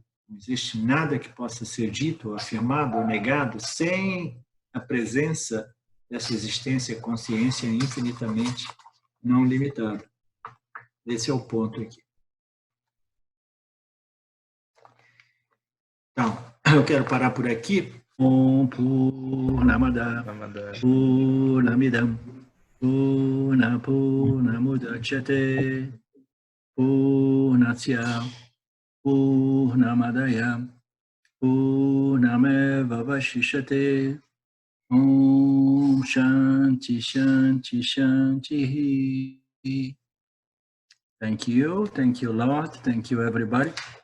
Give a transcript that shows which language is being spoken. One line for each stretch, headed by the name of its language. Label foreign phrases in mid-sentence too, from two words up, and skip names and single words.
Portuguese: Não existe nada que possa ser dito, ou afirmado, ou negado sem a presença dessa existência, consciência infinitamente não limitada. Esse é o ponto aqui. Então, eu quero parar por aqui.
Sanskrit: Om Purnamada Purnamidam Purnamudachyate Purnasya Purnamadaya Purnameva Vashishyate. Om Shanti Shanti Shanti.
English: Thank you, Lord. Thank you, everybody.